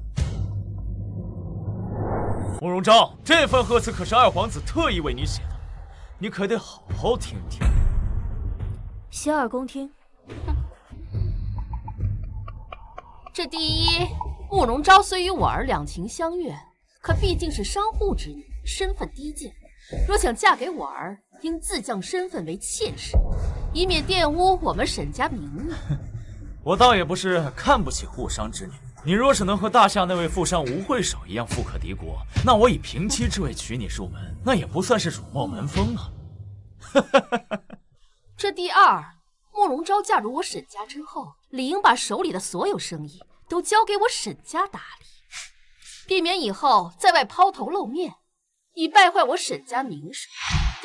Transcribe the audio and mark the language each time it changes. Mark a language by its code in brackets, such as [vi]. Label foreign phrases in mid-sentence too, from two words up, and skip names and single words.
[zh] 慕容昭，這份賀詞可是二皇子特意為你寫的，你可得好好聽聽。洗耳恭聽。這第一，慕容昭雖與我兒兩情相悅，可畢竟是商戶之女，身份低賤。若想嫁給我兒，應自降身份為妾室，以免玷污我們沈家名譽。我倒也不是看不起護商之女，你若是能和大夏那位富商吳會首一樣富可敵國，那我以平妻之位娶你入門，那也不算是辱沒門風啊。這第二，慕容昭嫁入我沈家之後，理應把手裡的所有生意都交給我沈家打理，避免以後在外拋頭露面，以敗壞我沈家名聲。